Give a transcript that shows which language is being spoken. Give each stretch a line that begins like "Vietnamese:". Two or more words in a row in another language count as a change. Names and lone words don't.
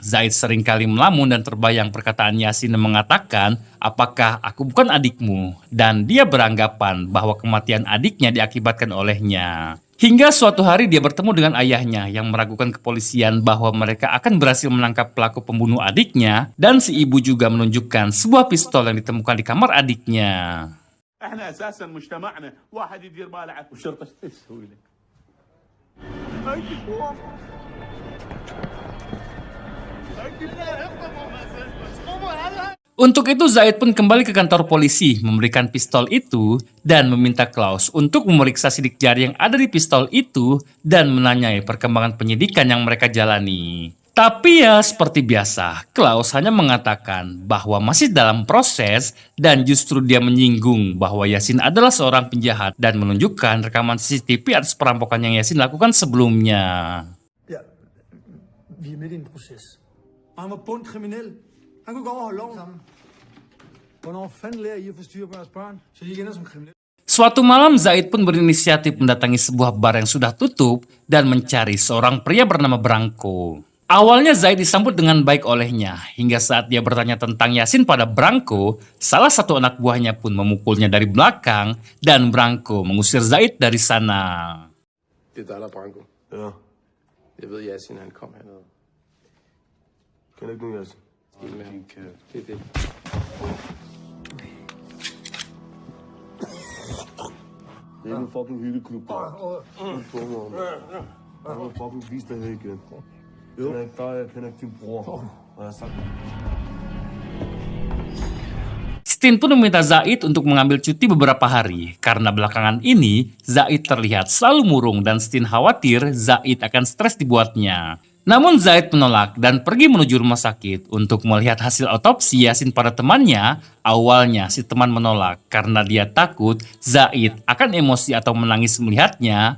Indonesian: Zaid seringkali melamun dan terbayang perkataan Yasin yang mengatakan, apakah aku bukan adikmu? Dan dia beranggapan bahwa kematian adiknya diakibatkan olehnya. Hingga suatu hari dia bertemu dengan ayahnya yang meragukan kepolisian bahwa mereka akan berhasil menangkap pelaku pembunuh adiknya, dan si ibu juga menunjukkan sebuah pistol yang ditemukan di kamar adiknya.
Arabic: احنا اساسا مجتمعنا واحد يدير باله على والشرطه ايش تسوي لك؟
Indonesian: Untuk itu Zaid pun kembali ke kantor polisi memberikan pistol itu dan meminta Klaus untuk memeriksa sidik jari yang ada di pistol itu dan menanyai perkembangan penyidikan yang mereka jalani. Tapi ya seperti biasa, Klaus hanya mengatakan bahwa masih dalam proses dan justru dia menyinggung bahwa Yasin adalah seorang penjahat dan menunjukkan rekaman CCTV atas perampokan yang Yasin lakukan sebelumnya.
Danish: Ja, vi er midt i en proces. Og han var bundkriminel. Han kunne gå over og holde loven sammen. Hvornår fanden lærer I at få styr på jeres børn, så I ikke ender som kriminelle?
Indonesian: Suatu malam Zaid pun berinisiatif mendatangi sebuah bar yang sudah tutup dan mencari seorang pria bernama Branko. Awalnya Zaid disambut dengan baik olehnya, hingga saat dia bertanya tentang Yasin pada Branko, salah satu anak buahnya pun memukulnya dari belakang dan Branko mengusir Zaid dari sana.
Danish: Det er dig, der er Branko. Ja, Jeg ved, Yasin han kom hernede. kender ikke nogen Yasin. Skil med ham. Det er det. Det er en fucking hyggeklub, der. På mig. Jeg må fucking vise dig her igen. Jeg kender ikke dig, jeg kender ikke din bror. Og jeg har sagt,
Indonesian: Stin pun meminta Zaid untuk mengambil cuti beberapa hari, karena belakangan ini Zaid terlihat selalu murung dan Stin khawatir Zaid akan stres dibuatnya. Namun Zaid menolak dan pergi menuju rumah sakit untuk melihat hasil otopsi Yasin pada temannya. Awalnya si teman menolak karena dia takut Zaid akan emosi atau menangis melihatnya.